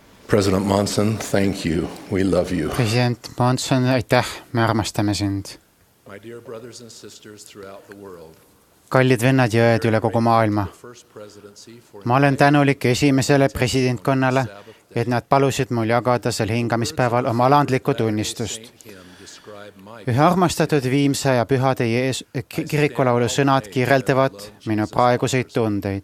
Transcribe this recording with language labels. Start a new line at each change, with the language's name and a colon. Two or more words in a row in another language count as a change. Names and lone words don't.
English: President Monson, thank you. We love you.
Estonian: President Monson, aitäh, me armastame sind.
English: My dear brothers and sisters throughout the world,
Estonian: Kallid vennad ja õed üle kogu maailma. Ma olen tänulik esimesele presidentkonnale, et nad palusid mul jagada sel hingamispäeval oma alandlikku tunnistust. Ühe armastatud viimse ja pühade kirikulaulu sõnad kirjeldavad minu praeguseid tundeid.